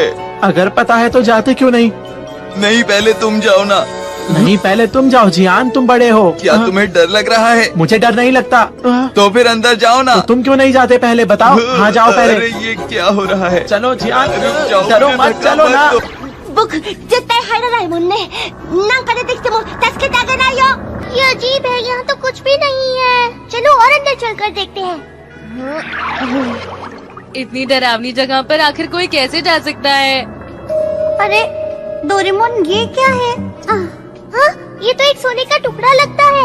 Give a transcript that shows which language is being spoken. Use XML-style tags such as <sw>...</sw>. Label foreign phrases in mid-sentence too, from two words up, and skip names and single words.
<hi>अगर पता है तो जाते क्यों नहीं? नहीं, पहले तुम जाओ ना। नहीं, पहले तुम जाओ जियान, तुम बड़े हो। क्या तुम्हें डर लग रहा है? मुझे डर नहीं लगता। तो फिर अंदर जाओ ना। तो तुम क्यों नहीं जाते पहले बताओ? हाँ, जाओ पहले। अरे ये क्या हो रहा है? चलो जियान, रुक जाओ, डरो मुझे मत, चलो ना।</hi> <ja>僕絶対入らないもんね。なんか出てきても助けてあげないよ。</ja> <hi>ये अजीब है, यहाँ तो कुछ भी नहीं है। चलो और अंदर चलकर देखते हैं। इतनी डरावनी जगह पर आखिर कोई कैसे जा सकता है? अरे डोरेमोन, ये क्या है? हाँ, ये तो एक सोने का टुकड़ा लगता है।</hi>